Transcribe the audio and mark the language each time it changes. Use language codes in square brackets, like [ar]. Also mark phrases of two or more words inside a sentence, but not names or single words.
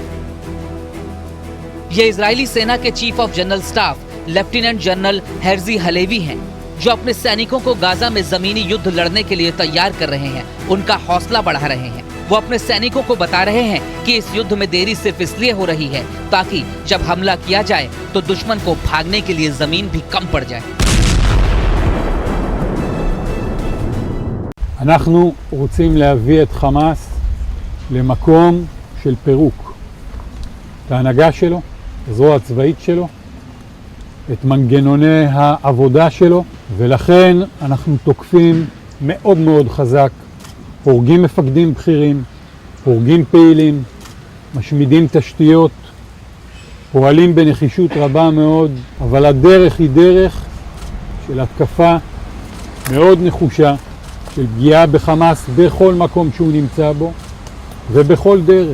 [hi] ये इजरायली सेना के [en] Chief of General Staff Lieutenant General [hi] हेर्जी हलेवी हैं, जो अपने सैनिकों को गाजा में जमीनी युद्ध लड़ने के लिए तैयार कर रहे हैं, उनका हौसला बढ़ा रहे हैं। वो अपने सैनिकों को बता रहे हैं कि इस युद्ध में देरी सिर्फ इसलिए हो रही है ताकि जब हमला किया जाए तो दुश्मन को भागने के लिए जमीन भी कम पड़ जाए। [he] אנחנו רוצים להביא את חמאס למקום של פירוק. את ההנהגה שלו, הזרוע הצבאית שלו, את מנגנוני העבודה שלו, ולכן אנחנו תוקפים מאוד מאוד חזק, הורגים מפקדים בכירים, הורגים פעילים, משמידים תשתיות, פועלים בנחישות רבה מאוד, אבל הדרך היא דרך של התקפה מאוד נחושה, של פגיעה בחמאס בכל מקום שהוא נמצא בו ובכל דרך.